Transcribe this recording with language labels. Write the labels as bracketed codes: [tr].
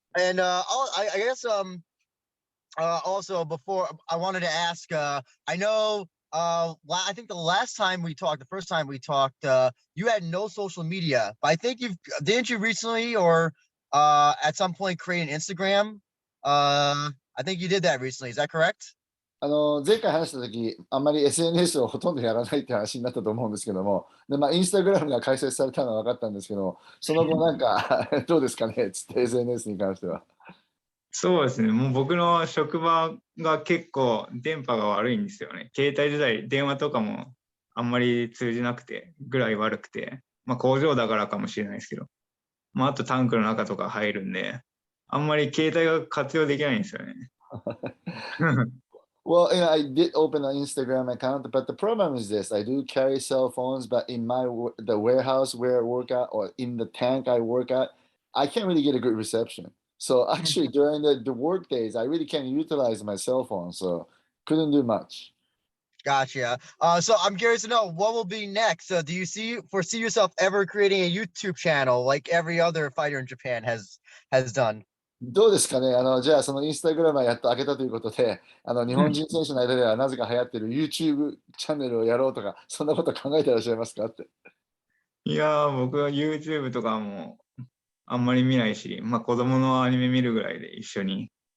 [en] And I guess also before I wanted to ask, I know I think the first time we talked, you had no social media, but I think didn't you recently or at some point create an Instagram? I think you did that recently. Is that correct? [ja] 前回話したとき、あんまり SNS をほとんどやらないって話になったと思うんですけども、で、まあ、インスタグラムが開設されたのは分かったんですけども、その後なんかどうですかねつって SNS に関しては。そうですね、もう僕の職場が結構電波が悪いんですよね。携帯時代、電話とかもあんまり通じなくてぐらい悪くて、まあ工場だからかもしれないですけど、まああとタンクの中とか入るんで、あんまり携帯が活用できないんですよね。 [en] Well, I did open an Instagram account, but the problem is this: I do carry cell phones, but in the warehouse where I work at, or in the tank I work at, I can't really get a good reception. So actually, during the work days, I really can't utilize my cell phone, so couldn't do much. Gotcha. So I'm curious to know what will be next. Do you foresee yourself ever creating a YouTube channel like every other fighter in Japan has done? [ja] どうですかねじゃあ、そのインスタグラムはやっと開けたということで、日本人選手の間ではなぜか流行ってる YouTube チャンネルをやろうとか、そんなこと考えてらっしゃいますかって。いやー、僕は YouTube とかもあんまり見ないし、まあ子供のアニメ見るぐらいで一緒に。